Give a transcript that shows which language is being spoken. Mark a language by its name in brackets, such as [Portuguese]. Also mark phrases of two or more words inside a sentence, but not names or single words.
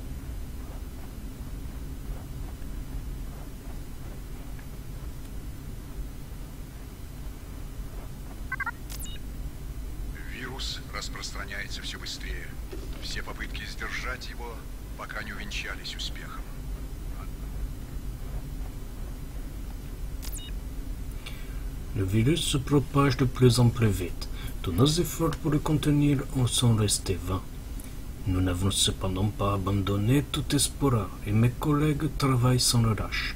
[Russian] Вирус распространяется все быстрее. Все попытки сдержать его пока не увенчались успехом. [French] Le virus se propage de plus en plus vite. Tous nos efforts pour le contenir en sont restés vains. Nous n'avons cependant pas abandonné tout espoir et mes collègues travaillent sans relâche.